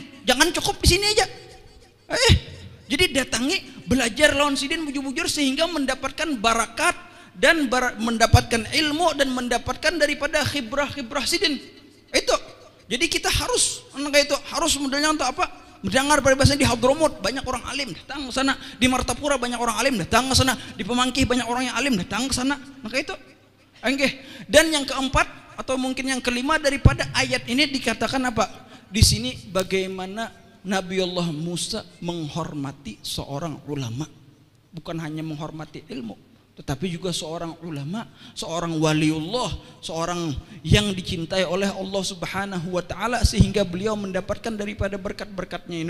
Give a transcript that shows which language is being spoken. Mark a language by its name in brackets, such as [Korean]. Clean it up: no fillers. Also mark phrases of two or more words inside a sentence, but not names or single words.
[Indonesian] Jangan cukup di sini aja. Jadi datangi, belajar lawan Sidin bujur-bujur sehingga mendapatkan barakat dan mendapatkan ilmu dan mendapatkan daripada khibrah Sidin. Itu. Jadi kita harus modelnya untuk apa? Mendengar peribahasa di Hadramut banyak orang alim datang ke sana, di Martapura banyak orang alim datang ke sana, di Pemangkih banyak orang yang alim datang ke sana. Maka itu. Dan yang keempat atau mungkin yang kelima daripada ayat ini dikatakan apa? Di sini bagaimana Nabiullah Musa menghormati seorang ulama. Bukan hanya menghormati ilmu, tetapi juga seorang ulama, seorang waliullah, seorang yang dicintai oleh Allah [Arabic] Subhanahu wa Ta'ala [Indonesian] sehingga beliau mendapatkan daripada berkat-berkatnya ini.